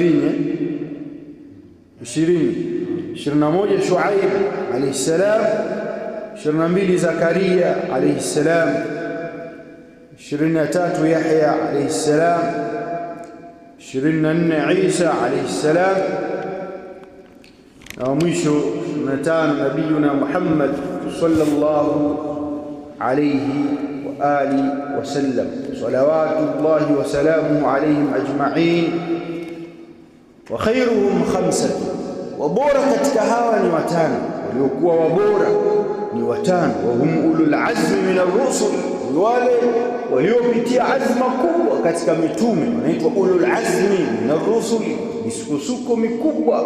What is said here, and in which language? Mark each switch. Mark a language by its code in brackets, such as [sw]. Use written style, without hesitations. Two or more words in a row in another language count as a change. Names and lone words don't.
[ar] 21 Shuaib عليه السلام, 22 Zakaria عليه السلام, 23 Yahya عليه السلام, 24 Isa عليه السلام, [sw] na mwisho [ar] 25 نبينا محمد صلى الله عليه وعلى آله وسلم صلوات الله وسلامه عليهم أجمعين. وخيرهم خمسة, [sw] wabora katika hawa ni watano, waliokuwa wabora ni watano. [ar] وهم أولو العزم من الرسل, [sw] wale waliopitia azma kubwa katika mitume wanaitwa [ar] أولو العزم من الرسل, [sw] misukosuko mikubwa.